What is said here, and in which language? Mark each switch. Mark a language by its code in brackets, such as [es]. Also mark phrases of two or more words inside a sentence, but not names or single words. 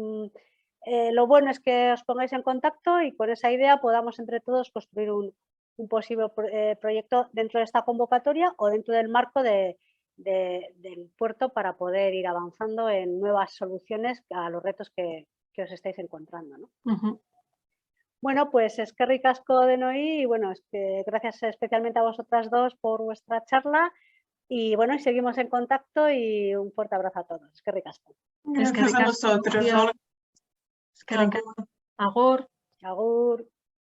[es] Lo bueno es que os pongáis en contacto y con esa idea podamos entre todos construir un posible proyecto dentro de esta convocatoria o dentro del marco del puerto para poder ir avanzando en nuevas soluciones a los retos que os estáis encontrando, ¿no? Bueno, pues [eu] eskerrik asko denoi [es] y bueno, es que gracias especialmente a vosotras dos por vuestra charla. Y bueno, seguimos en contacto y un fuerte abrazo a todos. [eu] Eskerrik asko. [es] Gracias a vosotros. [eu] Agur. Agur.